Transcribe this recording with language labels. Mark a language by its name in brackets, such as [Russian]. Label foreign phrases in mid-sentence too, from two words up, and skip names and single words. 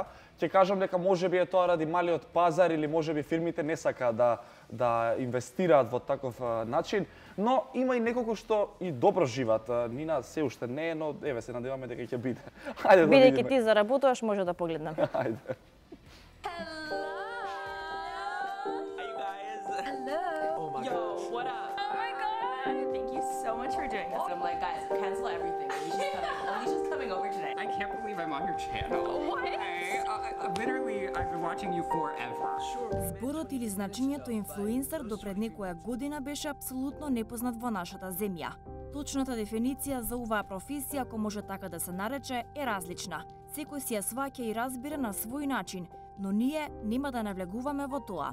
[Macedonian] Ќе кажам дека можеби е тоа ради малиот пазар или можеби фирмите не сака да инвестираат во таков начин, но има и неколку што и добро живеат. Нина се уште не е, но еве се надеваме дека ќе биде. Хајде да видиме. Бидејќи ти заработуваш, може да погледнам. Хајде. [English] Oh my God. What up? Oh my God. Thank you so much for doing this. I'm like, guys, cancel everything. Alicia's coming over today. I can't believe I'm on your channel. What? Literally, I've been watching you forever. [Macedonian] Зборот или значењето инфлуенсер до пред некоја година беше апсолутно непознат во нашата земја. Точната дефиниција за оваа професија, ако може така да се нарече, е различна. Секој си ја сваќа и разбира на свој начин, но ние нема да навлегуваме во тоа.